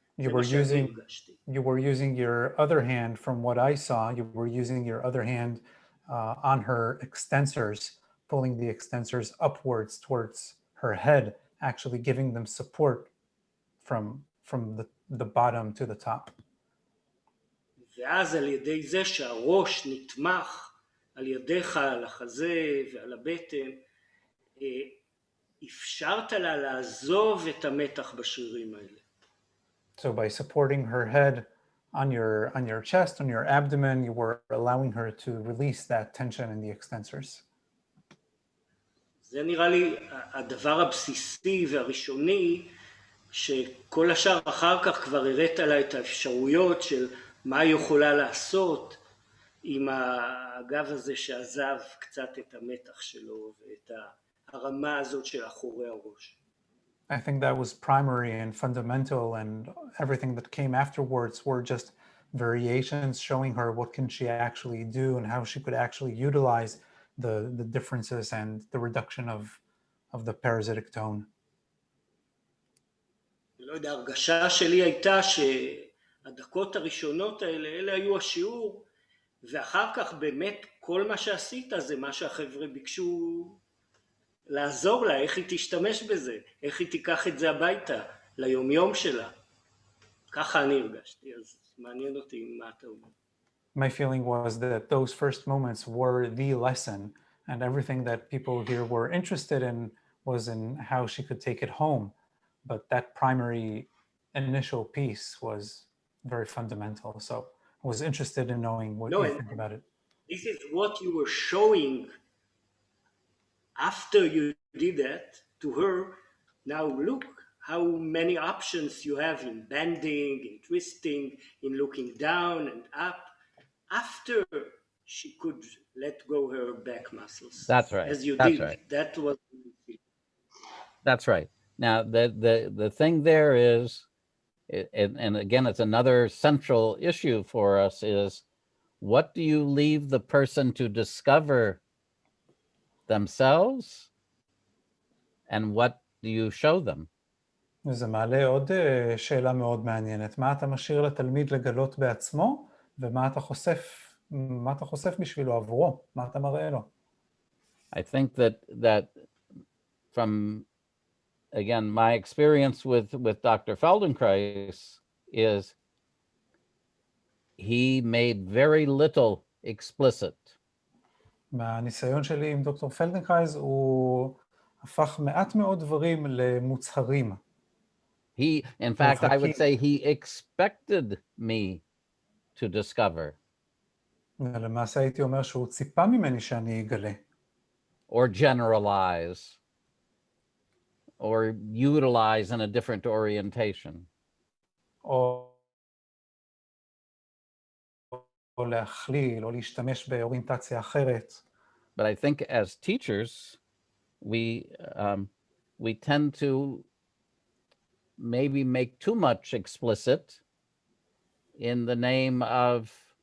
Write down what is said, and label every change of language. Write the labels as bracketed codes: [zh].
[en] you were using your other hand, from what I saw, you were using your other hand on her extensors, pulling the extensors upwards towards her head, actually giving them support from the bottom to the top. [he] ואז על ידי זה שהראש נתמך על ידיך, על החזה ועל הבטן, אפשרת לה לעזוב את המתח בשרירים האלה. [en] So by supporting her head on your chest, on your abdomen, you were allowing her to release that tension in the extensors. [he] זה נראה לי הדבר הבסיסי והראשוני, שכל השאר אחר כך כבר הראת לה את האפשרויות של מה היא יכולה לעשות עם הגב הזה שעזב קצת את המתח שלו ואת הרמה הזאת של אחורי הראש. [en] I think that was primary and fundamental, and everything that came afterwards were just variations showing her what can she actually do and how she could actually utilize the differences and the reduction of the parasitic tone. [he] לא יודע, הרגשה שלי הייתה שהדקות הראשונות האלה, אלה היו השיעור, ואחר כך באמת כל מה שעשית זה מה שהחבר'ה ביקשו לעזור לה, איך היא תשתמש בזה, איך היא תיקח את זה הביתה, ליומיום שלה. ככה אני הרגשתי, אז מעניין אותי מה אתה אומר. [en] my feeling was that those first moments were the lesson, and everything that people here were interested in was in how she could take it home. But that primary initial piece was very fundamental. So I was interested in knowing what you think about it. This is what you were showing after you did that to her. Now look how many options you have in bending, in twisting, in looking down and up, after she could let go her back muscles. That's right. As you That's did. right. That was. That's right. Now, the thing there is, and again, it's another central issue for us, is what do you leave the person to discover themselves, and what do you show them? [he] וזה מעלה עוד שאלה מאוד מעניינת. מה אתה משאיר לתלמיד לגלות בעצמו, ומה אתה חושף בשבילו עבורו? מה אתה מראה לו? [en] I think that from, again, my experience with Dr. Feldenkrais is he made very little explicit. [he] מהניסיון שלי עם דוקטור פלדנקרייז, הוא הפך מעט מאוד דברים למוצהרים. [en] In fact, I would say he expected me to discover. [he] למעשה הייתי אומר שהוא ציפה ממני שאני אגלה. [en] Or generalize. Or utilize in a different orientation. [he] או להכליל, או להשתמש באוריינטציה אחרת. [en] But I think as teachers, we tend to maybe make too much explicit in the name of,